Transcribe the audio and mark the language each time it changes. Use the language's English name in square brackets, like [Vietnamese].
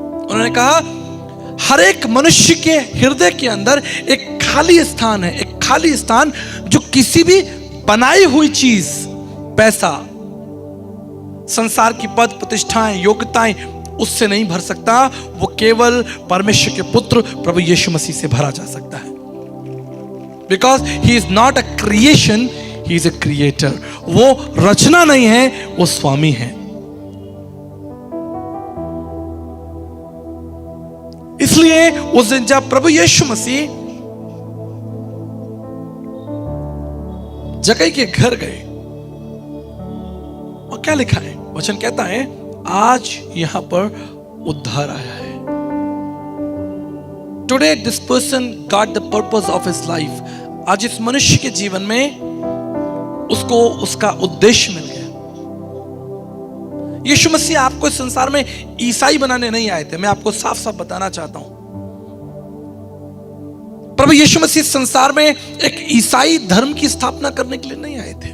[Hindi] उन्होंने कहा हर एक मनुष्य के हृदय के अंदर एक खाली स्थान है, एक खाली स्थान जो किसी भी बनाई हुई चीज, पैसा, संसार की पद प्रतिष्ठाएं, योग्यताएं उससे नहीं भर सकता। वो केवल परमेश्वर के पुत्र प्रभु यीशु मसीह से भरा जा सकता है। [English] Because he is not a creation, he is a creator. [Hindi] वो रचना नहीं है, वो स्वामी है। इसलिए उस दिन जब प्रभु यीशु मसीह जक्कई के घर गए, और क्या लिखा है, वचन कहता है आज यहां पर उद्धार आया है। [English] Today this person got the purpose of his life. [Hindi] आज इस मनुष्य के जीवन में उसको उसका उद्देश्य मिल गया। यीशु मसीह आपको इस संसार में ईसाई बनाने नहीं आए थे, मैं आपको साफ साफ बताना चाहता हूं। प्रभु यीशु मसीह इस संसार में एक ईसाई धर्म की स्थापना करने के लिए नहीं आए थे।